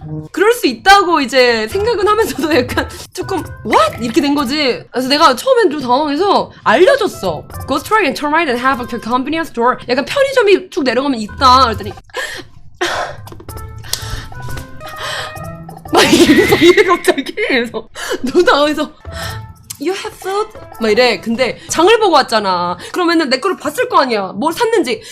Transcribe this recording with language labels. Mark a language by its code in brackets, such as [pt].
[ko] 그럴 수 있다고 이제 생각은 하면서도 약간 조금 [en] what? [ko] 이렇게 된 거지. 그래서 내가 처음엔 좀 당황해서 알려줬어. [en] Go straight and turn right and have a convenience store. [ko] 약간 편의점이 쭉 내려가면 있다. 그랬더니 막 이래 갑자기. 그래서 너무 당황해서 [en] You have food? [ko] 막 이래. 근데 장을 보고 왔잖아. 그러면은 내 거를 봤을 거 아니야. 뭘 샀는지.